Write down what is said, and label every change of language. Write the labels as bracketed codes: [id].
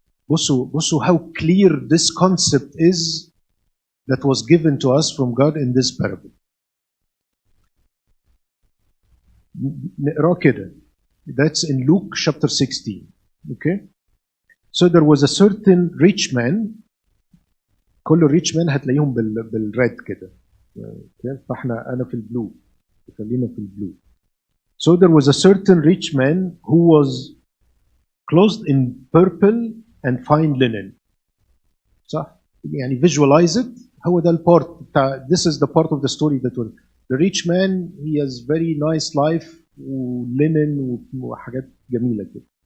[ar] بصوا [en] how clear this concept is that was given to us from God in this parable. [ar] نقرأ كده. [en] That's in Luke chapter 16. Okay? So there was a certain rich man. [ar] كل [en] rich man [ar] هتلاقيهم بالريد كده. Okay? فاحنا أنا في البلو. خلينا في البلو. [en] So there was a certain rich man who was clothed in purple and fine linen. [ar] صح؟ يعني [en] visualize it. [ar] هو ده البارت بتاع. [en] This is the part of the story that was. The rich man, he has very nice life ولinen [ar] وحاجات جميلة كده.